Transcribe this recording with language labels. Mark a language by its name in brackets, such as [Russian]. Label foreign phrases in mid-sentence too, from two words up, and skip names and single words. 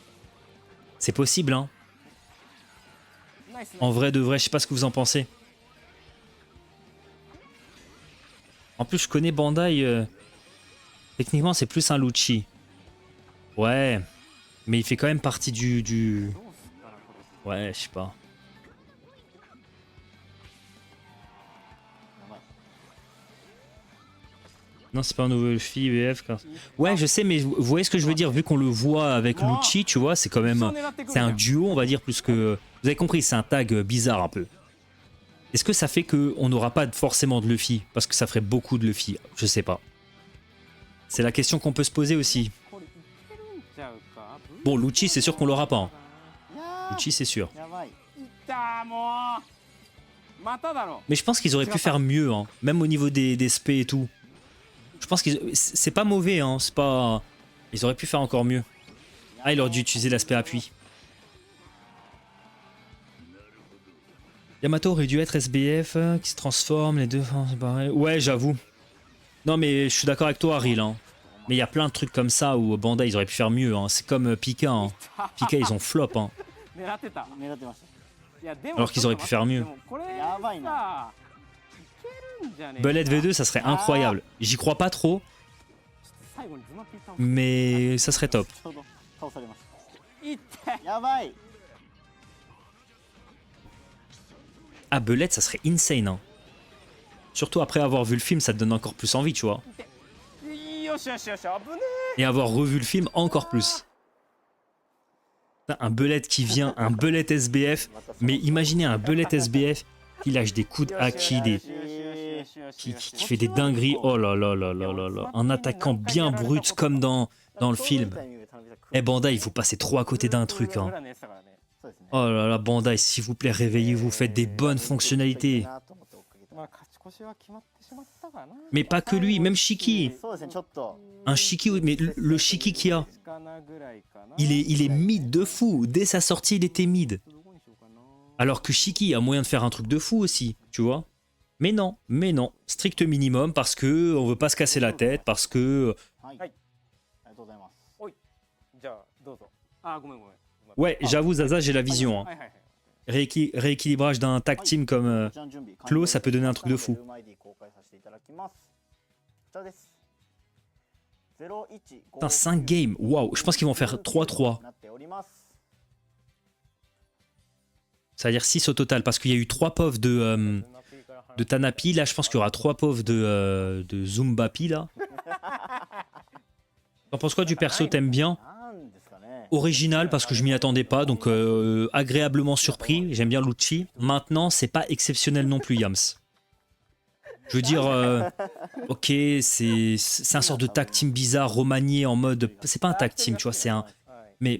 [French] C'est possible, hein. [Japanese] ナイス [French] En vrai de vrai, je sais pas ce que vous en pensez. En plus, je connais Bandai. Techniquement, c'est plus un Lucci. Ouais. Mais il fait quand même partie du... [Japanese] どうすったらこれ [French] Ouais, je sais pas. [Japanese] やばい。 [French] Non, c'est pas un nouveau Luffy, BF. Ouais, je sais, mais vous voyez ce que je veux dire. Vu qu'on le voit avec Lucci, tu vois, c'est quand même... C'est un duo, on va dire, plus que... Vous avez compris, c'est un tag bizarre un peu. Est-ce que ça fait qu'on n'aura pas forcément de Luffy? Parce que ça ferait beaucoup de Luffy. Je sais pas. C'est la question qu'on peut se poser aussi. [Japanese] これいけるんちゃうか。 [French] Bon, Lucci, c'est sûr qu'on l'aura pas, hein. [Japanese] いやー [French] Lucci, c'est sûr. [Japanese] やばい。いったーもう。まただろ。 [French] Mais je pense qu'ils auraient pu faire mieux, hein. Même au niveau des spé et tout. Je pense que c'est pas mauvais, hein. C'est pas... Ils auraient pu faire encore mieux. Ah, il aurait dû utiliser l'aspect appui. Yamato aurait dû être SBF, qui se transforme, les deux... c'est pareil. Ouais, j'avoue. Non, mais je suis d'accord avec toi, Aril, hein. Mais il y a plein de trucs comme ça où Bandai, ils auraient pu faire mieux, hein. C'est comme Pika, hein. Pika, ils ont flop, hein. [Japanese] 狙ってた。狙ってました。いやでも [French] Alors qu'ils auraient pu faire mieux. [Japanese] でもこれやばいな。さいけるんじゃねえか。 [French] Bullet V2, ça serait incroyable. J'y crois pas trop, [Japanese] 最後にズマピータン。 [French] mais ça serait top. [Japanese] ちょうど倒されました。いって。やばい。 [French] Ah, Bullet, ça serait insane, hein. Surtout après avoir vu le film, ça te donne encore plus envie, tu vois. [Japanese] よしよしよし、危ね [French] Et avoir revu le film, encore plus. Putain, un Bullet qui vient, un Bullet SBF. Mais imaginez un Bullet SBF qui lâche des coups de haki, qui fait des dingueries. Oh là là là là là là. Un attaquant bien brut comme dans le film. Eh Bandai, il faut passer trop à côté d'un truc, hein. [Japanese] そうですね。 [French] Oh là là, Bandai, s'il vous plaît, réveillez-vous, faites des bonnes fonctionnalités. [Japanese] まあ勝ち越しは決まってしまったかな。 [French] Mais pas que lui, même Shiki. [Japanese] そうですね、ちょっと。 [French] Un Shiki, oui, mais le Shiki qu'il y a, [Japanese] かなぐらいかな。 [French] il est mid de fou. Dès sa sortie, il était mid. [Japanese] どこにしようかな。 [French] Alors que Shiki a moyen de faire un truc de fou aussi, tu vois. Mais non, strict minimum parce que on veut pas se casser la tête, parce que [Japanese] はい。はいありがとうございます。じゃあどうぞ。あごめんごめん。 [French] ouais, j'avoue Zaza, j'ai la vision, hein. [Japanese] はいはいはい。 [French] Rééquilibrage d'un [English] tag team [French] comme [Japanese] こちらの準備 [French] Claw, ça peut donner un truc de fou. [Japanese] ルーム ID 公開させていただきます。こちらです。01 [French] putain, 5 games. Waouh, je pense qu'ils vont faire 3-3. [Japanese] なっております。 [French] Ça veut dire 6 au total parce qu'il y a eu 3 pauvs de Tanapi, là je pense qu'il y aura 3 pauvs de Zumbapi là. T'en penses quoi du perso, t'aimes bien? [Japanese] なんですかね。 [French] Original parce que je m'y attendais pas, donc agréablement surpris. J'aime bien Lucci. Maintenant, c'est pas exceptionnel non plus, Yams. Je veux dire, ok, c'est un sort de [English] tag team [French] bizarre, remanié en mode. C'est pas un [English] tag team, [French] tu vois, c'est un. [Japanese] はい。 [French] Mais